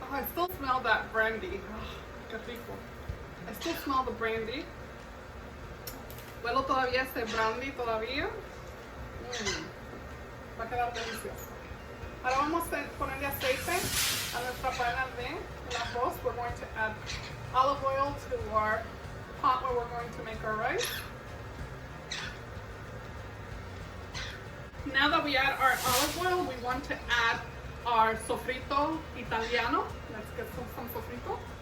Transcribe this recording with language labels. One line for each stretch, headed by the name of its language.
English: still smell that brandy.
Spanish: Oh, qué rico.
English: I still smell the brandy.
Spanish: Huelo todavía ese brandy todavía. Va a quedar delicioso. Ahora vamos a ponerle aceite a nuestra panela de arroz.
English: We're going to add olive oil to our pot where we're going to make our rice. Now that we add our olive oil, we want to add our sofrito Italiano. Let's get some sofrito.